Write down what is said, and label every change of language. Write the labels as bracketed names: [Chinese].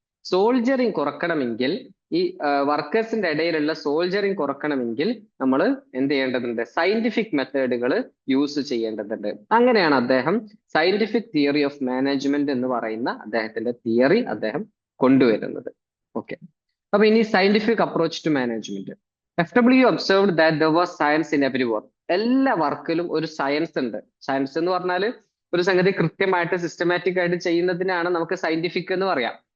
[Malayalam] സോൾജറിങ് കുറക്കണമെങ്കിൽ, ഈ വർക്കേഴ്സിന്റെ ഇടയിലുള്ള സോൾജറിങ് കുറക്കണമെങ്കിൽ നമ്മൾ എന്ത് ചെയ്യേണ്ടതുണ്ട്, സയന്റിഫിക് മെത്തേഡുകൾ യൂസ് ചെയ്യേണ്ടതുണ്ട്. അങ്ങനെയാണ് അദ്ദേഹം സയന്റിഫിക് തിയറി ഓഫ് മാനേജ്മെന്റ് എന്ന് പറയുന്ന അദ്ദേഹത്തിന്റെ തിയറി അദ്ദേഹം കൊണ്ടുവരുന്നത്. ഓക്കെ, അപ്പൊ ഇനി scientific approach to management. [English] FW observed that there was science in every work. [Malayalam] എല്ലാ വർക്കിലും ഒരു സയൻസ് ഉണ്ട്. സയൻസ് എന്ന് പറഞ്ഞാൽ ഒരു സംഗതി കൃത്യമായിട്ട് സിസ്റ്റമാറ്റിക് ആയിട്ട് ചെയ്യുന്നതിനാണ് നമുക്ക് സയന്റിഫിക് എന്ന് പറയാം.